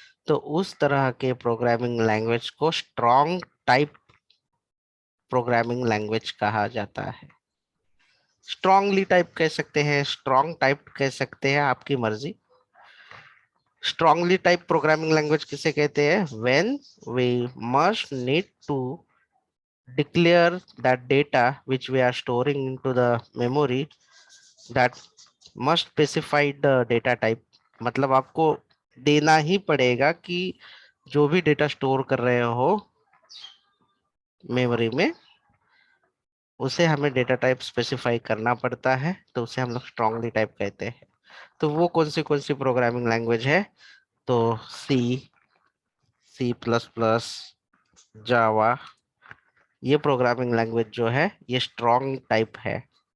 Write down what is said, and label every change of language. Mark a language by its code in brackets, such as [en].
[hi] तो उस तरह के प्रोग्रामिंग लैंग्वेज को स्ट्रॉन्ग टाइप प्रोग्रामिंग लैंग्वेज कहा जाता है। स्ट्रांगली टाइप कह सकते हैं, स्ट्रॉन्ग टाइप कह सकते हैं, आपकी मर्जी। स्ट्रांगली टाइप प्रोग्रामिंग लैंग्वेज किसे कहते हैं? [en] When we must need to declare that data which we are storing into the memory, that must specify the data type। [hi] मतलब आपको देना ही पड़ेगा कि जो भी डेटा स्टोर कर रहे हो मेमोरी में, उसे हमें डेटा टाइप स्पेसिफाई करना पड़ता है, तो उसे हम लोग स्ट्रांगली टाइप कहते हैं। तो वो कौन सी प्रोग्रामिंग लैंग्वेज है? तो सी, सी प्लस प्लस, जावा, ये प्रोग्रामिंग लैंग्वेज जो है ये स्ट्रॉन्ग टाइप है।